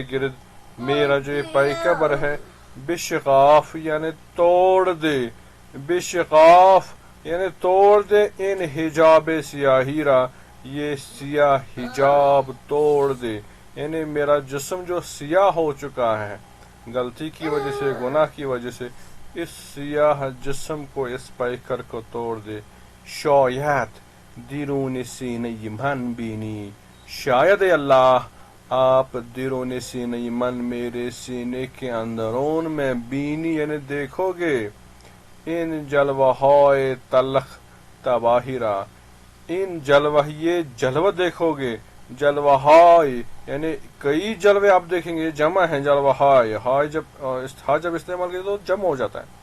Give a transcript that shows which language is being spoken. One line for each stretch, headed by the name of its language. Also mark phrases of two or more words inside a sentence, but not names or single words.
Urdu: گرد میرا جو یہ پیکر ہے، بشقاف یعنی توڑ دے، بشقاف یعنی توڑ دے،
Persian: ان حجاب سیاہی را
Urdu: یہ سیاہ حجاب توڑ دے، یعنی میرا جسم جو سیاہ ہو چکا ہے غلطی کی وجہ سے، گناہ کی وجہ سے، اس سیاہ جسم کو، اس پیکر کو توڑ دے۔
Persian: شاید درون سینہ من بینی،
Urdu: شاید اے اللہ آپ
Persian: درون سینہ من
Urdu: میرے سینے کے اندرون میں بینی یعنی دیکھو گے،
Persian: ان جلوہائے تلخ تباہی را،
Urdu: ان جلوہ یہ جلوہ دیکھو گے، جلوہائے یعنی کئی جلوے آپ دیکھیں گے، جمع ہیں جلوہائے، ہائے جب استعمال کرتے تو جمع ہو جاتا ہے۔